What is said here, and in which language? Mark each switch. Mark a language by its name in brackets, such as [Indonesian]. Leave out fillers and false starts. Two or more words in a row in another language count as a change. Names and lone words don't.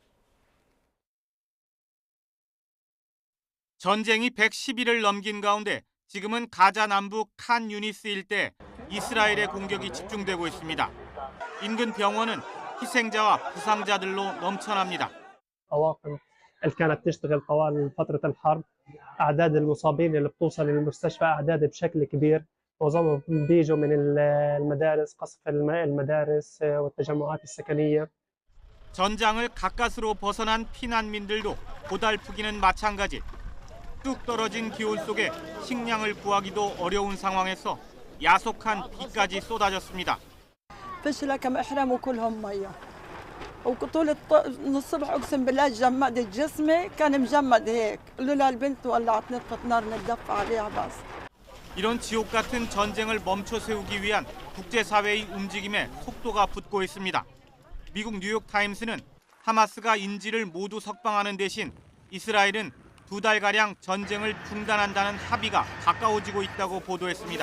[Korean] 전쟁이 110일을 넘긴 가운데 지금은 가자 남부 칸 유니스 일대 이스라엘의 공격이 집중되고 있습니다. 인근 병원은 희생자와 부상자들로 넘쳐납니다. [Arabic] الطواقم اللي كانت تشتغل طوال فترة الحرب أعداد المصابين اللي بتوصل للمستشفى أعداد بشكل كبير معظمهم بيجوا من المدارس قصف المدارس والتجمعات السكنية. [Korean] 전장을 가까스로 벗어난 피난민들도 고달프기는 마찬가지. 뚝 떨어진 기온 속에 식량을 구하기도 어려운 상황에서 야속한 비까지 쏟아졌습니다. [Arabic] فشلة كم احرموا كلهم ميه وطول الصبح اقسم بالله جمد جسمي كان مجمد هيك لولا البنت ولعت نطفة نار نتدفى عليها بس. [Korean] 이런 지옥 같은 전쟁을 멈춰 세우기 위한 국제사회의 움직임에 속도가 붙고 있습니다. 미국 뉴욕타임스는 하마스가 인질을 모두 석방하는 대신 이스라엘은 2달가량 전쟁을 중단한다는 합의가 가까워지고 있다고 보도했습니다.